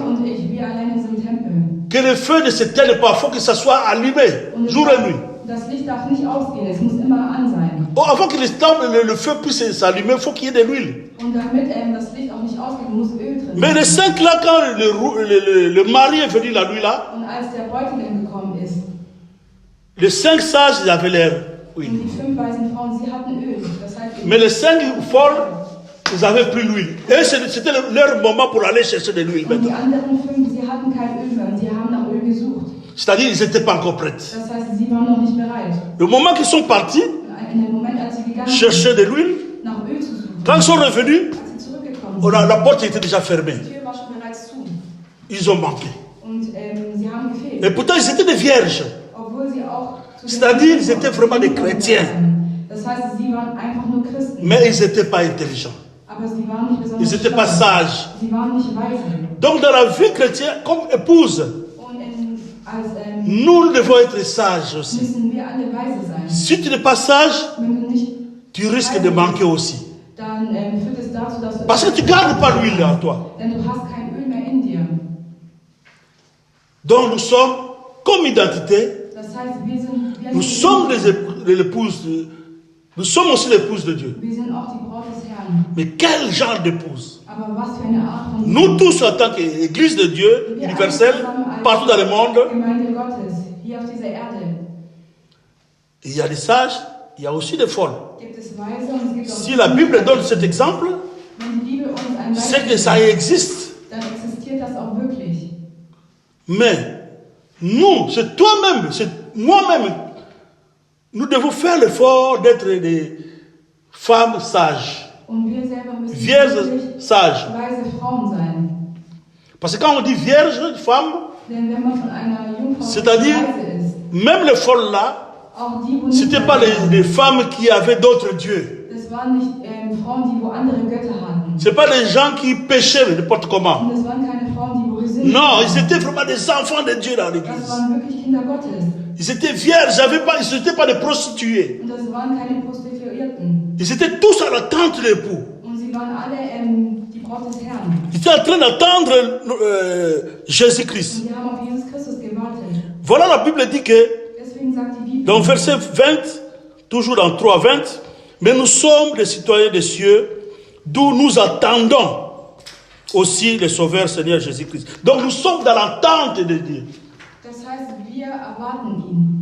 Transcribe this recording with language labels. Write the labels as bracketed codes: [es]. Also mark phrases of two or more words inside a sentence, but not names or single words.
[de] Und ich, wir alleine sind Tempel. [fr] Que le feu ne s'éteigne pas, il faut que ça soit allumé, jour et nuit. [de] Das Licht darf nicht ausgehen, es muss immer an sein. [fr] Oh, avant que le feu puisse s'allumer, il faut qu'il y ait de l'huile. [de] Und damit das Licht auch nicht ausgeht, muss Öl drin sein. [fr] Mais les 5 là, quand le mari est venu la nuit là, [de] Und als der Bräutigam gekommen ist, [fr] les 5 sages, ils avaient l'air [de] und [fr] huile. [de] die 5 weisen Frauen, sie hatten Öl. Das heißt, [fr] Mais les 5 folles, ils n'avaient plus l'huile. Et c'était leur moment pour aller chercher de l'huile [de] und die [fr] maintenant. [de] anderen 5, sie hatten kein Öl mehr und sie haben nach Öl gesucht. [fr] C'est-à-dire ils n'étaient pas encore prêts. [de] Das heißt, sie waren noch nicht bereit. [fr] Le moment qu'ils sont partis, [de] In dem Moment, als sie gegangen [fr] chercher de l'huile, [de] sind, nach Öl zu suchen, [fr] quand ils sont revenus, [de] als sie zurückgekommen [fr] la porte était déjà fermée. [de] die Tür war schon bereits zu. [fr] Ils ont manqué. [de] Und sie haben gefehlt. [fr] Et pourtant, ils étaient des vierges. [de] Obwohl sie auch zu den [fr] C'est-à-dire, ils étaient vraiment des chrétiens. [de] Das heißt, sie waren einfach nur Christen. [fr] Mais ils n'étaient pas intelligents. [de] Aber sie waren nicht besonders [fr] Ils n'étaient pas [de] schlau. [fr] sages. [de] Sie waren nicht weise. [fr] Donc, dans la vie chrétienne, comme épouse, [de] Und als [fr] nous devons être sages aussi. [de] müssen wir alle weise sein. [fr] Si tu n'es pas sage, [de] Wenn du nicht, [fr] tu risques de manquer aussi. [de] dann führt es dazu, dass du [fr] Parce que tu ne gardes pas l'huile en toi. [de] denn du hast kein Öl mehr in dir. [fr] Donc, nous sommes, comme identité, [de] Das heißt, wir [fr] nous sommes l'épouse de... Nous sommes aussi l'épouse de Dieu. [de] wir sind auch die Braut des Herrn. [fr] Mais quel genre d'épouse? [de] Aber was für eine Art von [fr] Nous tous, en tant qu'Église de Dieu, [de] Wir [fr] universelle, [de] alle zusammen als [fr] partout dans le monde, [de] Gemeinde Gottes, hier auf dieser Erde, [fr] il y a des sages, il y a aussi des folles. [de] gibt es Weise und es gibt auch [fr] Si la Bible donne cet exemple, [de] wenn die Bibel uns ein [fr] c'est que [de] Beispiel [fr] ça existe. [de] dann existiert das auch wirklich. [fr] Mais nous, c'est toi-même, c'est moi-même, nous devons faire l'effort d'être des femmes sages, [de] Und wir selber müssen [fr] vierges [de] wirklich [fr] sages. [de] weise Frauen sein. [fr] Parce que quand on dit vierge, femme, [de] Denn wenn man von einer Jungfrau [fr] c'est-à-dire, [de] weise ist, [fr] même les folles là, [de] auch die, wo [fr] ce [de] nicht [fr] n'étaient pas les femmes qui avaient d'autres dieux. [de] das waren nicht Frauen, die wo andere Götter hatten. [fr] Ce n'est pas des gens qui péchaient n'importe comment. [de] Und es waren keine Frauen, die wo gesündigt [fr] Non, [de] haben. [fr] ils étaient vraiment des enfants de Dieu dans [de] Das [fr] l'église. [de] waren wirklich Kinder Gottes. [fr] Ils étaient vierges, ils n'étaient pas des prostituées. [de] Und das waren keine Prostituierten. [fr] Ils étaient tous à l'attente de l'époux. [de] Und sie waren alle die Braut des Herrn. [fr] Ils étaient en train d'attendre Jésus-Christ. [de] Und die haben auf Jesus Christus gewartet. [fr] Voilà, la Bible dit que, [de] Deswegen sagt die Bibel, [fr] dans verset 20, toujours dans 3, 20, mais nous sommes des citoyens des cieux, d'où nous attendons aussi le Sauveur Seigneur Jésus-Christ. Donc nous sommes dans l'attente de Dieu. [de] das heißt, wir erwarten ihn.